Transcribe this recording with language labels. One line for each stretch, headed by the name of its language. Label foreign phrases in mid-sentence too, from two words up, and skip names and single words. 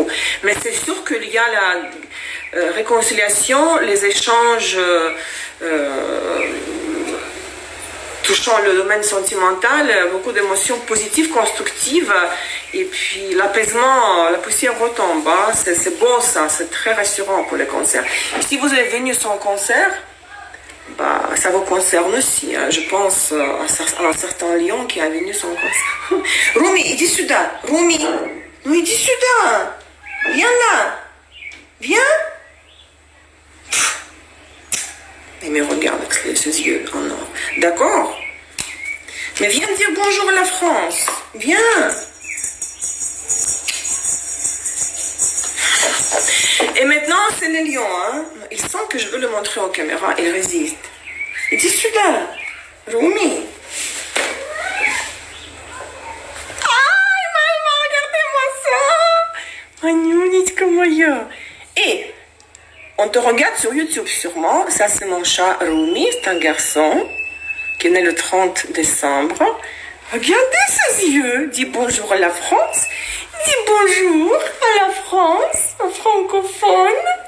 French: Mais c'est sûr qu'il y a la réconciliation, les échanges touchant le domaine sentimental, beaucoup d'émotions positives, constructives, et puis l'apaisement, la poussière retombe, hein. C'est beau ça, c'est très rassurant pour les cancers. Si vous êtes venu sans cancer, bah, ça vous concerne aussi, hein. Je pense à un certain lion qui est venu sans cancer. Rumi,
Russian: иди сюда, Rumi, ну иди сюда,
French: viens là, viens. Il me regarde avec ses yeux en or. D'accord? Mais viens dire bonjour à la France. Viens. Et maintenant, c'est les lions. Hein? Il sent que je veux le montrer aux caméras. Il résiste. Il dit celui-là. Rumi. Ah, regardez-moi ça.
Russian: Манюнечка моя.
French: Et on te regarde sur YouTube sûrement. Ça, c'est mon chat Rumi. C'est un garçon qui est né le 30 décembre. Regardez ses yeux. Dis bonjour à la France. Dis bonjour à la France, aux francophones.